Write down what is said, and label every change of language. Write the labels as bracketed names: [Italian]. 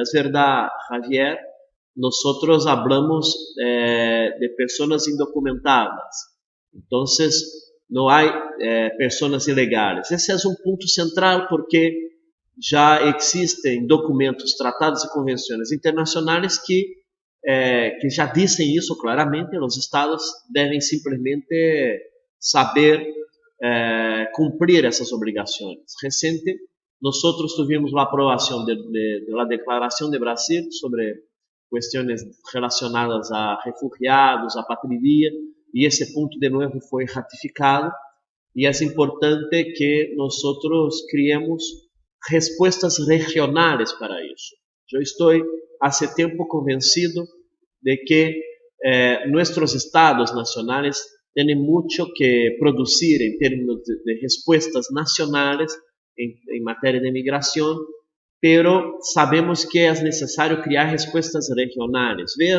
[Spanish] Es verdad, Javier, nosotros hablamos de personas indocumentadas. Entonces, no hay personas ilegales. [Portuguese] Esse é um ponto central porque já existem documentos, tratados e convenções internacionais que já dizem isso claramente. Os estados devem simplesmente saber cumprir essas obrigações. [Spanish] Recente, nosotros tuvimos la aprobación de la Declaración de Brasil sobre [Portuguese] questões relacionadas a refugiados, a patria, e esse ponto de novo foi ratificado, e é importante que nós criemos respostas regionais para isso. Eu estou há tempo convencido de que nossos estados nacionais têm muito que produzir em termos de respostas nacionais em matéria de migração, pero sabemos que é necessário criar respostas regionais.